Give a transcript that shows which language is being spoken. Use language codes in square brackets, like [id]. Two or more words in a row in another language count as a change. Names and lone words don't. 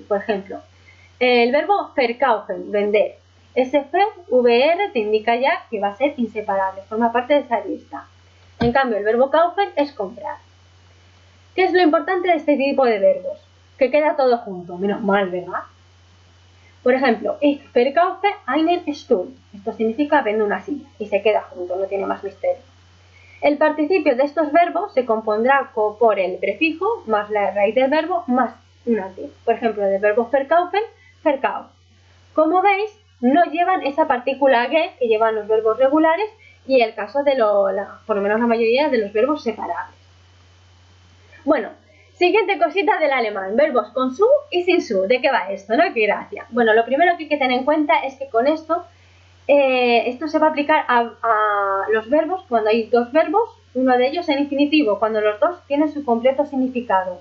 [es] Por ejemplo, el verbo verkaufen, vender. Ese VR te indica ya que va a ser inseparable, forma parte de esa lista. En cambio, el verbo kaufen es comprar. ¿Qué es lo importante de este tipo de verbos? Que queda todo junto, menos mal, ¿verdad? Por ejemplo, [de] ich verkaufe einen Stuhl. [es] Esto significa vendo una silla y se queda junto, no tiene más misterio. El participio de estos verbos se compondrá por el prefijo más la raíz del verbo más una T. Por ejemplo, del verbo verkaufen, verkauf. Como veis, no llevan esa partícula ge que llevan los verbos regulares y el caso de por lo menos la mayoría de los verbos separables. Bueno, siguiente cosita del alemán, verbos con su y sin su. ¿De qué va esto, no? ¡Qué gracia! Bueno, lo primero que hay que tener en cuenta es que con esto se va a aplicar a los verbos cuando hay dos verbos, uno de ellos en infinitivo, cuando los dos tienen su completo significado.